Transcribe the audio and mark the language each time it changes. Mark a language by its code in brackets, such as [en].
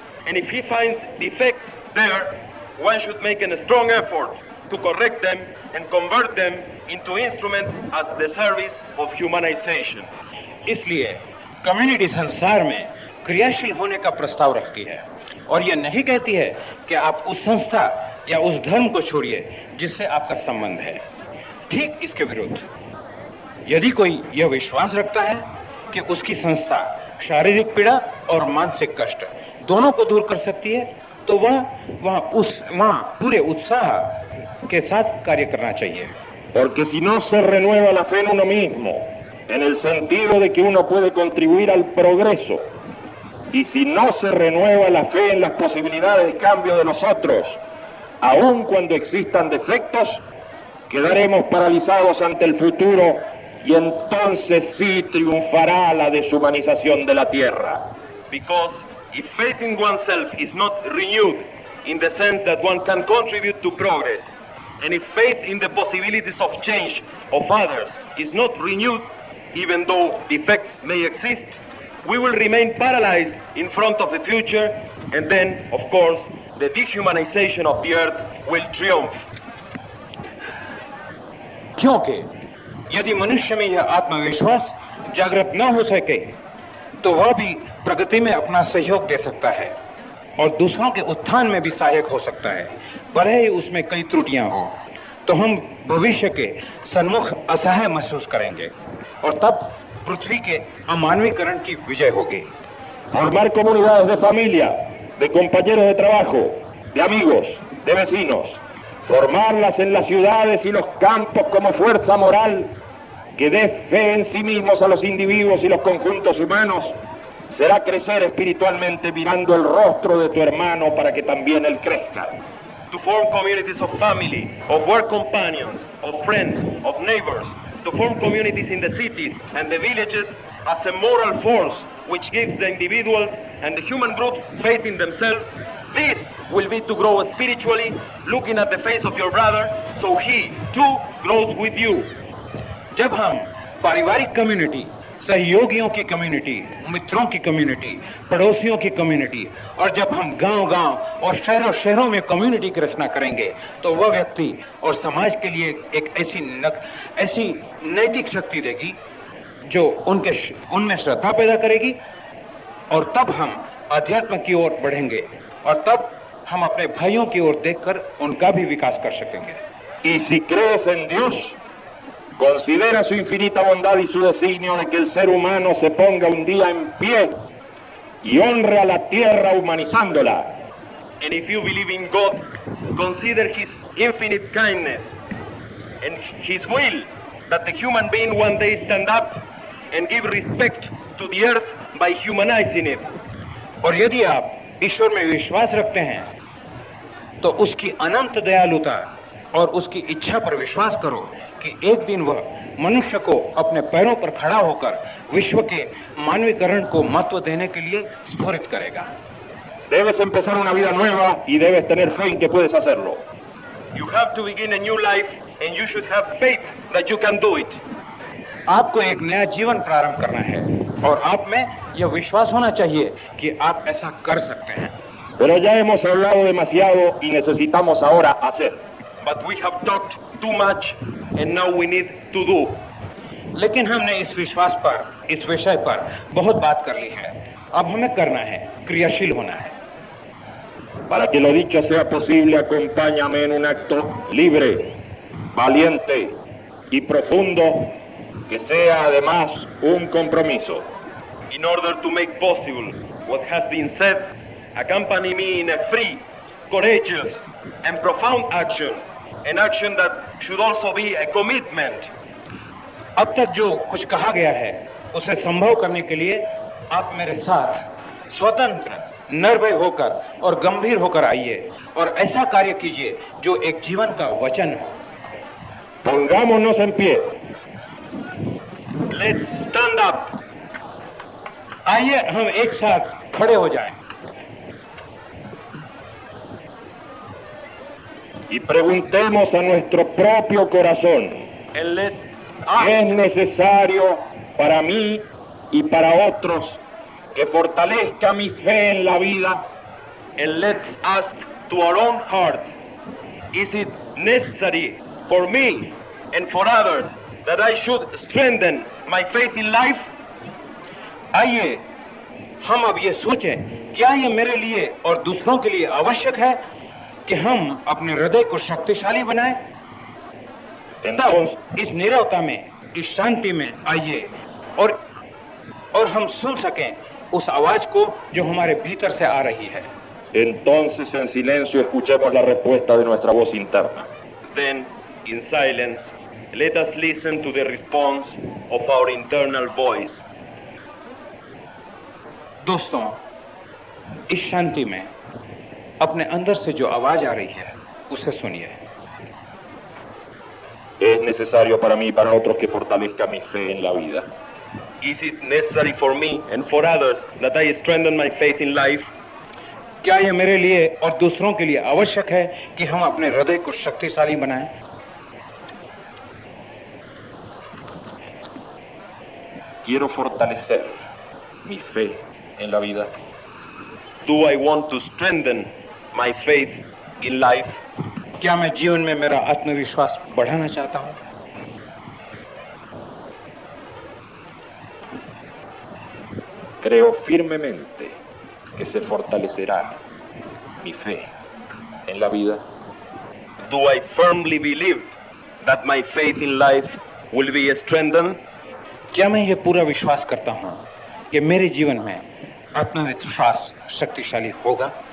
[en] And if he finds defects there, one should make a strong effort to correct them and convert them into instruments at the service of humanization. [hi] इसलिए community संसार में क्रियाशील होने का प्रस्ताव रखती है और यह नहीं कहती है कि आप उस संस्था या उस धर्म को छोड़िए जिससे आपका संबंध है। ठीक इसके विरुद्ध, यदि कोई यह विश्वास रखता है कि उसकी संस्था शारीरिक पीड़ा और मानसिक कष्ट दोनों को दूर कर सकती है तो वह पूरे उत्साह के साथ कार्य करना चाहिए। [es] Porque si no se renueva la fe en uno mismo, en el sentido de que uno puede contribuir al progreso, y si no se renueva la fe en las posibilidades de cambio de los otros, aun cuando existan defectos, quedaremos paralizados ante el futuro y entonces sí triunfará la deshumanización de la tierra. [en] Because if faith in oneself is not renewed in the sense that one can contribute to progress, and if faith in the possibilities of change of others is not renewed, even though defects may exist, we will remain paralyzed in front of the future, and then, of course, the dehumanization of the earth will triumph. [hi] क्योंकि यदि मनुष्य में यह आत्मविश्वास जागृत न हो सके तो वह भी प्रगति में अपना सहयोग दे सकता है और दूसरों के उत्थान में भी सहायक हो सकता है, भले ही उसमें कई त्रुटियां हो। तो हम भविष्य के सन्मुख असहाय महसूस करेंगे और तब पृथ्वी के अमानवीकरण की विजय होगी। [es] Formar comunidades de familia, de compañeros de trabajo, de amigos, de vecinos, formarlas en las ciudades y los campos como fuerza moral que dé fe en sí mismos a los individuos y los conjuntos humanos, será crecer espiritualmente mirando el rostro de tu hermano para que también él crezca. [en] To form communities of family, of work companions, of friends, of neighbors, to form communities in the cities and the villages as a moral force which gives the individuals and the human groups faith in themselves. This will be to grow spiritually, looking at the face of your brother, so he too grows with you. [hi] जब हम पारिवारिक community, सहयोगियों की community, मित्रों की community, पड़ोसियों की community और जब हम गांव-गांव और शहरों में कम्युनिटी की रचना करेंगे तो वह व्यक्ति और समाज के लिए एक ऐसी नैतिक शक्ति देगी जो उनमें श्रद्धा पैदा करेगी और तब हम अध्यात्म की ओर बढ़ेंगे और तब हम अपने भाइयों की ओर देखकर उनका भी विकास कर सकेंगे। [es] Y si crees en Dios, considera su infinita bondad y su designio de que el ser humano se ponga un día en pie y honre a la tierra humanizándola. [en] And if you believe in God, consider His infinite kindness and His will that the human being one day stand up and give respect to the earth by humanizing it. [hi] और यदि आप ईश्वर में विश्वास रखते हैं तो उसकी अनंत दयालुता और उसकी इच्छा पर विश्वास करो कि एक दिन वह मनुष्य को अपने पैरों पर खड़ा होकर विश्व के मानवीकरण को महत्व देने के लिए स्फुरित करेगा। [es] Debes empezar una vida nueva y debes tener fe en que puedes hacerlo. [en] You have to begin a new life and you should have faith that you can do it. [hi] आपको एक नया जीवन प्रारंभ करना है और आप में यह विश्वास होना चाहिए कि आप ऐसा कर सकते हैं। [es] Pero ya hemos hablado demasiado y necesitamos ahora hacer. [en] But we have talked too much and now we need to do. [hi] लेकिन हमने इस विश्वास पर, इस विषय पर बहुत बात कर ली है। अब हमें करना है, क्रियाशील होना है। [es] Para que lo dicho sea posible, acompáñame en un acto libre, valiente y profundo, que sea además un compromiso. [en] In order to make possible what has been said, accompany me in a free, courageous and profound action, an action that should also be a commitment. [hi] अब तक जो कुछ कहा गया है उसे संभव करने के लिए आप मेरे साथ स्वतंत्र, निर्भय होकर और गंभीर होकर आइए और ऐसा कार्य कीजिए जो एक जीवन का वचन हो। [es] Pongámonos en pie. [en] Let's stand up. [hi] आइए हम एक साथ खड़े हो जाएं। [es] Y preguntemos a nuestro propio corazón, [en] And let's [es] ¿qué es necesario para mí y para otros que fortalezca mi fe en la vida? [en] And let's ask to our own heart, is it necessary for me and for others that I should strengthen my faith in life? [hi] आइए हम अब ये सोचें, क्या ये मेरे लिए और दूसरों के लिए आवश्यक है कि हम अपने हृदय को शक्तिशाली बनाएं? तब इस नीरवता में, इस शांति में आइए और हम सुन सकें उस आवाज को जो हमारे भीतर से आ रही है। [es] Entonces en silencio escuchemos la respuesta de nuestra voz interna. [en] then in silence, let us listen to the response of our internal voice. [hi] दोस्तों, इस शांति में अपने अंदर से जो आवाज आ रही है उसे सुनिए. [es] Es necesario para mí y para otros que fortalezca mi fe en la vida. [en] Is it necessary for me and for others that I strengthen my faith in life? [hi] क्या यह मेरे लिए और दूसरों के लिए आवश्यक है कि हम अपने हृदय को शक्तिशाली बनाएं? [es] Quiero fortalecer mi fe en la vida. [en] Do I want to strengthen my faith in life? [hi] क्या मैं जीवन में मेरा आत्मविश्वास बढ़ाना चाहता हूं? [es] Creo firmemente que se fortalecerá mi fe en la vida. [en] Do I firmly believe that my faith in life will be strengthened? [hi] क्या मैं ये पूरा विश्वास करता हूं कि मेरे जीवन में आत्मविश्वास शक्तिशाली होगा?